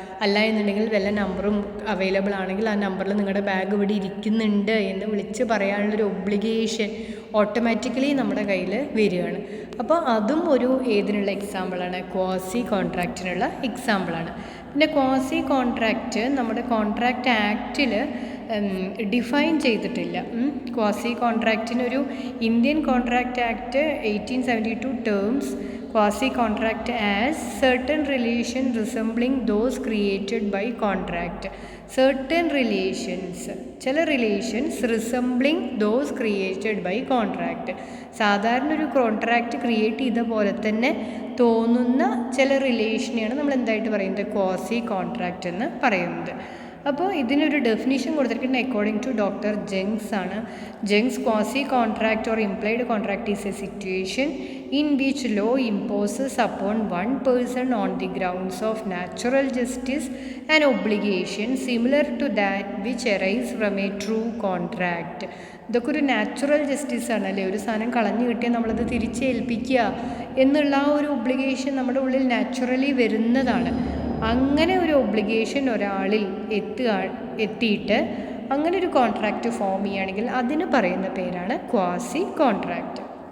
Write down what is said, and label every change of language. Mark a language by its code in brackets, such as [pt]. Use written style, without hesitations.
[ml] അല്ല എന്നുണ്ടെങ്കിൽ വല്ല നമ്പറും അവൈലബിൾ ആണെങ്കിൽ ആ നമ്പറിൽ നിങ്ങളുടെ ബാഗ് ഇവിടെ ഇരിക്കുന്നുണ്ട് എന്ന് വിളിച്ച് പറയാനുള്ളൊരു ഒബ്ലിഗേഷൻ ഓട്ടോമാറ്റിക്കലി നമ്മുടെ കയ്യിൽ വരികയാണ്. അപ്പോൾ അതും ഒരു ഏതിനുള്ള എക്സാമ്പിളാണ്, ക്വാസി കോൺട്രാക്റ്റിനുള്ള എക്സാമ്പിളാണ്. പിന്നെ ക്വാസി കോൺട്രാക്റ്റ് നമ്മുടെ കോൺട്രാക്റ്റ് ആക്റ്റിൽ ഡിഫൈൻ ചെയ്തിട്ടില്ല. [en] Quasi കോൺട്രാക്റ്റിനൊരു Indian contract act 1872 terms quasi contract as certain relation resembling those created by contract. Certain relations, ചില relations resembling those created by contract. [ml] സാധാരണ ഒരു കോൺട്രാക്റ്റ് ക്രിയേറ്റ് ചെയ്ത പോലെ തന്നെ തോന്നുന്ന ചില റിലേഷനെയാണ് നമ്മൾ എന്തായിട്ട് പറയുന്നത്, ക്വാസി കോൺട്രാക്റ്റ് എന്ന് പറയുന്നത്. അപ്പോൾ ഇതിനൊരു ഡെഫിനിഷൻ കൊടുത്തിരിക്കുന്നത് അക്കോർഡിംഗ് ടു ഡോക്ടർ ജെങ്സ് ആണ്. [en] Jenks, quasi contract or implied contract is a situation in which law imposes upon one person on the grounds of natural justice an obligation similar to that which arises from a true contract. [ml] ഇതൊക്കെ ഒരു natural justice ആണല്ലേ. ഒരു സാധനം കളഞ്ഞു കിട്ടിയാൽ നമ്മളത് തിരിച്ചേൽപ്പിക്കുക എന്നുള്ള ആ ഒരു ഒബ്ലിഗേഷൻ നമ്മുടെ ഉള്ളിൽ നാച്ചുറലി വരുന്നതാണ്. അങ്ങനെ ഒരു ഒബ്ലിഗേഷൻ ഒരാളിൽ എത്തിയിട്ട് അങ്ങനെ ഒരു കോൺട്രാക്റ്റ് ഫോം ചെയ്യുകയാണെങ്കിൽ അതിന് പറയുന്ന പേരാണ് ക്വാസി കോൺട്രാക്റ്റ്.